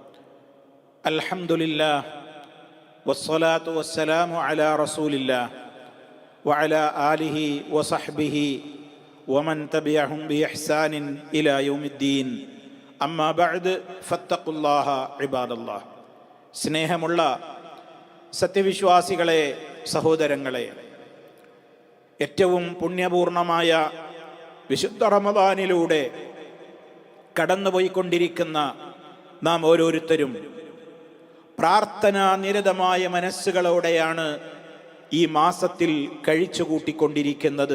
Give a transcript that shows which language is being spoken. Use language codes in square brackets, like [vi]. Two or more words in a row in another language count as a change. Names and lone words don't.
[ar] الحمد لله والصلاة والسلام على رسول الله وعلى آله وصحبه ومن تبعهم بإحسان إلى يوم الدين. أما بعد فاتقوا الله عباد الله. [ml] സ്നേഹമുള്ള സത്യവിശ്വാസികളെ, സഹോദരങ്ങളെ, ഏറ്റവും പുണ്യപൂർണമായ വിശുദ്ധ റമദാനിലൂടെ കടന്നുപോയിക്കൊണ്ടിരിക്കുന്ന നാം ഓരോരുത്തരും പ്രാർത്ഥനാ നിരതമായ മനസ്സുകളോടെയാണ് ഈ മാസത്തിൽ കഴിച്ചുകൂട്ടിക്കൊണ്ടിരിക്കുന്നത്.